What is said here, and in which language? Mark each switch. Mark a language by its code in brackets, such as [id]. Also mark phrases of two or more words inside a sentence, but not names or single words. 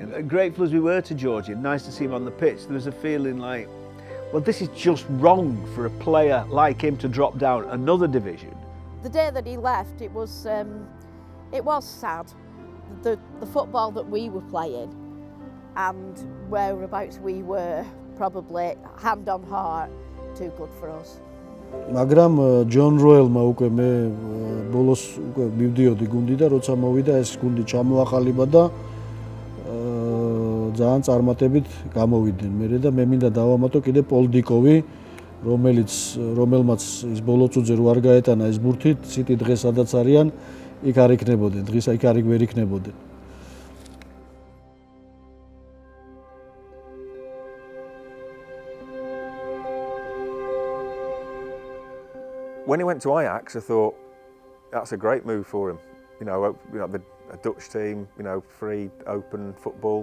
[en] And grateful as we were to Georgie, nice to see him on the pitch, there was a feeling like, well, this is just wrong for a player like him to drop down another division. The day that he left, it was sad. The football that we were playing and whereabouts we were, probably hand on heart, too good for us. [ka] მაგრამ ჯონ როელმა უკვე მე ბოლოს უკვე მივდიოდი გუნდი და როცა მოვიდა ეს გუნდი ჩამოაყალიბა და ძალიან წარმატებით გამოვიდნენ მე და მე მინდა დავამატო კიდე პოლ დიკოვი რომელმაც ის ბოლო წუთზე რო არ გაეტანა ეს ბურთი City დღეს სადაც არიან იქ არ იქნებოდნენ დღეს იქ არ ვერ იქნებოდნენ. [en] When he went to Ajax, I thought that's a great move for him. A Dutch team, free, open football.